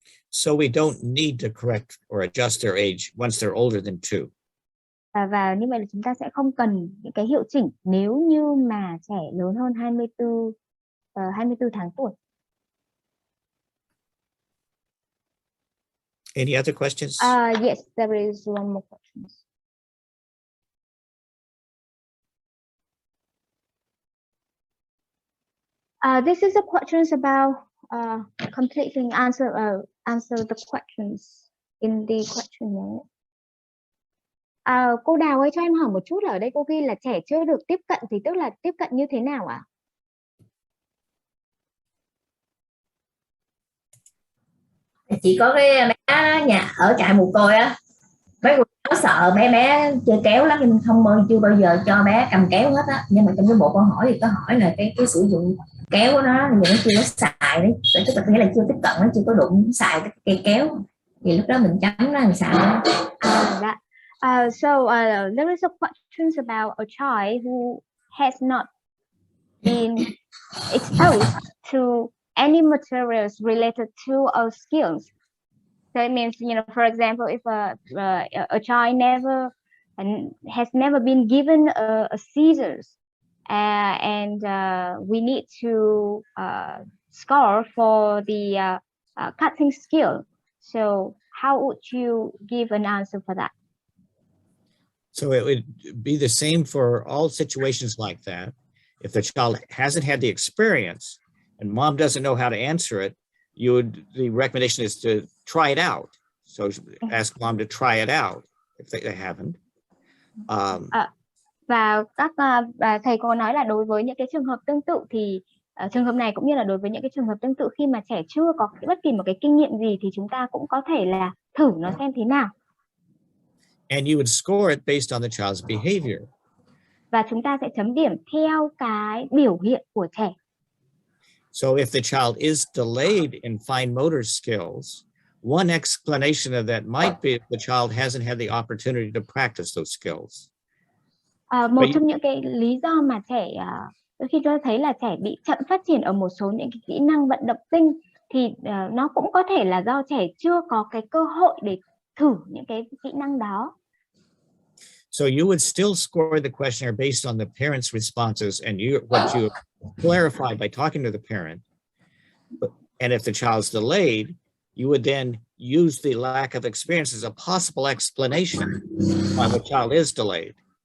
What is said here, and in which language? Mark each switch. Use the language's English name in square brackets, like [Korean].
[English] So we don't need to correct or adjust their age once they're older than 2. [Vietnamese] Và như vậy là chúng ta sẽ không cần những cái hiệu chỉnh nếu như mà trẻ lớn hơn 24 tháng tuổi. [English] Any other questions? Yes, there is one more question. This is a questions about completing answer the questions in the questionnaire. [Vietnamese] Cô Đào ơi, cho em hỏi một chút, ở đây cô ghi là trẻ chưa được tiếp cận thì tức là tiếp cận như thế nào ạ? Chị có cái bé nhà ở trại mồ côi á, mấy cô giáo sợ bé chơi kéo lắm, nhưng chưa bao giờ cho bé cầm kéo hết á. Nhưng mà trong cái bộ câu hỏi thì có hỏi là cái sử dụng kéo của nó thì nó chưa có xài đấy, tức là nghĩa là chưa tiếp cận, nó chưa có đụng xài cái cây kéo, thì lúc đó mình chấm nó làm sao? [English] So there is a question about a child who has not been exposed to any materials related to our skills. So it means, for example, if a child has never been given a scissors, and we need to score for the cutting skill. So how would you give an answer for that? So it would be the same for all situations like that. If the child hasn't had the experience and mom doesn't know how to answer it, the recommendation is to try it out. So ask mom to try it out if they haven't. [Vietnamese] Và các thầy cô nói là đối với những cái trường hợp tương tự thì trường hợp này cũng như là đối với những cái trường hợp tương tự, khi mà trẻ chưa có bất kỳ một cái kinh nghiệm gì thì chúng ta cũng có thể là thử nó xem thế nào. [English] And you would score it based on the child's behavior. [Vietnamese] Và chúng ta sẽ chấm điểm theo cái biểu hiện của trẻ. [English] So if the child is delayed in fine motor skills, one explanation of that might be the child hasn't had the opportunity to practice those skills. [Vietnamese] Một trong những cái lý do mà trẻ đôi khi tôi thấy là trẻ bị chậm phát triển ở một số những cái kỹ năng vận động tinh thì nó cũng có thể là do trẻ chưa có cái cơ hội để thử những cái kỹ năng đó. [English] So you would still score the questionnaire based on the parent's responses and what you clarified by talking to the parent. And if the child's delayed, you would then use the lack of experience as a possible explanation why the child is delayed.